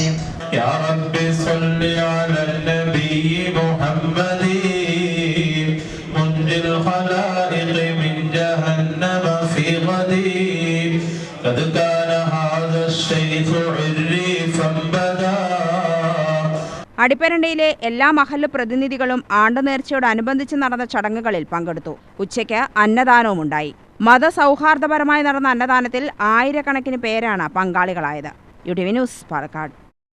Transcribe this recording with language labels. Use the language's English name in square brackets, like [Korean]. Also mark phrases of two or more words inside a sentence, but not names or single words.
[Arabic] يا رب صل على النبي محمد منجي الخلائق من جهنم في غدي قد كان هذا الشيخ عريفا بدا. [Malayalam] അടിപ്പരണ്ടയിലെ എല്ലാ മഹല്ല് പ്രതിനിധികളും ആണ്ടുനേർച്ചയോടനുബന്ധിച്ച് നടന്ന ചടങ്ങുകളിൽ പങ്കെടുത്തു. ഉച്ചയ്ക്ക് അന്നദാനവുമുണ്ടായി. മതസൗഹാർദ്ദപരമായി നടന്ന അന്നദാനത്തിൽ ആയിരക്കണക്കിന് പേരാണ് പങ്കാളികളായത്. UTV ന്യൂസ്, പാലക്കാട്.